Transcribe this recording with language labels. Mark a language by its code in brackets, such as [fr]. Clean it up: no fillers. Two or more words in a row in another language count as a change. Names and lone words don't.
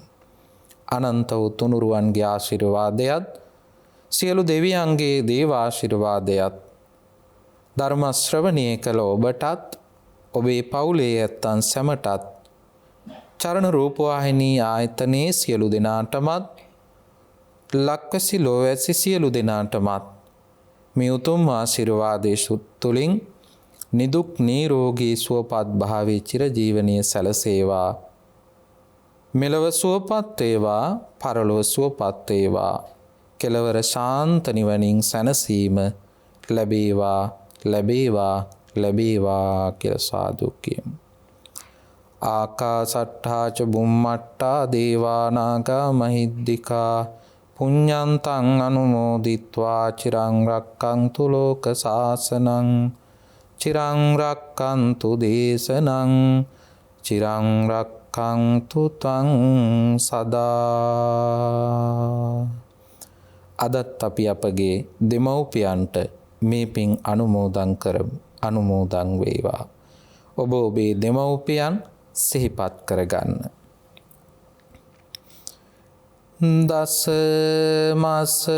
[si] අනන්ත වූ තුනුරුවන්ගේ ආශිර්වාදයත් සියලු දෙවියන්ගේ දේව ආශිර්වාදයත් ධර්ම ශ්‍රවණය කළ ඔබටත් ඔබේ පවුලේ ඇත්තන් සැමටත් චරණ රූපවාහිනී ආයතනයේ සියලු දෙනාටමත් ලක්වැසි ලෝවැසි සියලු දෙනාටමත් මේ උතුම් ආශිර්වාදයේ තුලින් නිදුක් නිරෝගී සුවපත් භාවයේ චිරජීවනයේ සැලසේවා. මෙලව සුවපත් වේවා, පරලොව සුවපත් වේවා. කෙලවර ශාන්ත නිවනින් සැනසීම ලැබේවා, ලැබේවා, ලැබේවා කියලා සාදු කියමු. [pi] ආකාසට්ඨා ච බුම්මට්ඨා දේවා නාග මහිද්దికා පුඤ්ඤන්තං අනුමෝදිත්වා චිරං රක්ඛන්තු ලෝක සාසනං චිරං රක්ඛන්තු දේශනං චිරං රක්ඛන්තු තං සදා. [si] අදත් අපි අපගේ දෙමව්පියන්ට මේ පින් අනුමෝදන් කරමු. අනුමෝදන් වේවා. ඔබ ඔබේ දෙමව්පියන් සිහිපත් කරගන්න. දස මස